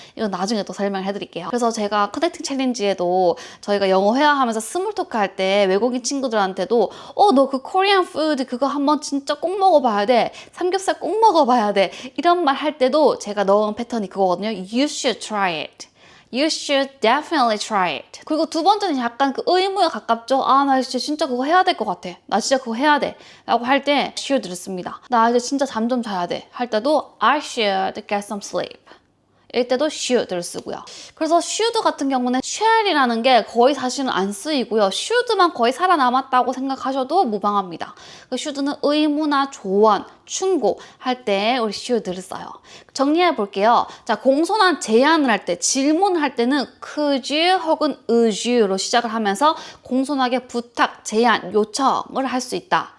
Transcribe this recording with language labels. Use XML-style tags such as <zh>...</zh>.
<ko>이건 나중에 또 설명해 드릴게요. 그래서 제가 커넥팅 챌린지에도 저희가 영어 회화하면서 스몰 토크 할 때 외국인 친구들한테도 너 그 코리안 푸드 그거 한번 진짜 꼭 먹어봐야 돼. 삼겹살 꼭 먹어봐야 돼. 이런 말 할 때도 제가 넣은 패턴이 그거거든요.</ko> <en>You should try it. You should definitely try it.</en> <ko>그리고 두 번째는 약간 그 의무에 가깝죠. 나 진짜 그거 해야 될 것 같아. 나 진짜 그거 해야 돼. 라고 할 때 should를 씁니다. 나 이제 진짜 잠 좀 자야 돼. 할 때도</ko> <en>I should get some sleep.</en> <ko>이럴 때도 should를 쓰고요. 그래서 should 같은 경우는 shall이라는 게 거의 사실은 안 쓰이고요. should만 거의 살아남았다고 생각하셔도 무방합니다. 그 should는 의무나 조언, 충고 할 때 우리 should를 써요. 정리해 볼게요. 자, 공손한 제안을 할 때, 질문을 할 때는 could you 혹은 would you로 시작을 하면서 공손하게 부탁, 제안, 요청을 할 수 있다.</ko>